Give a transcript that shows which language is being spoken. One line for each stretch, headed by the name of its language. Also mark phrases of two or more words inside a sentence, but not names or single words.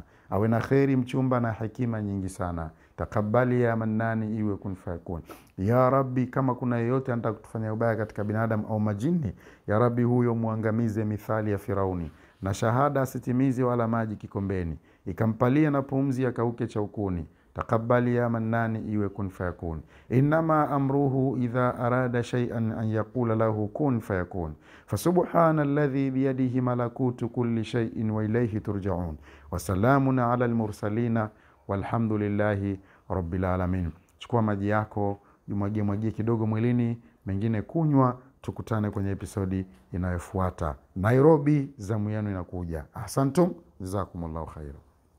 Swahili: Awe na kheri mchumba na hekima nyingi sana. Takabbali ya Mannani, iwe
Arabic: كن فيكون. يا رب
Swahili: kama kuna yeyote anataka kutufanya ubaya katika binadamu au majini,
Arabic: يا رب
Swahili: huyo muangamize mithali ya Firauni. Na shahada asitimize wala maji kikombeni. Ikampalia na pumzi akauke chaukuni. Takabbali ya Mannani, iwe
Arabic: كن فيكون. إنما أمره إذا أراد شيئا أن يقول له كن فيكون. فسبحان الذي بيده ملكوت كل شيء وإليه ترجعون. وسلام على المرسلين والحمد لله رب العالمين.
Swahili: Chukua maji yako, jumwagie kidogo mwilini, mengine kunywa. Tukutane kwenye episodi inayofuata. Nairobi zamu yenu inakuja.
Arabic: أحسنتم، جزاكم الله خيرا.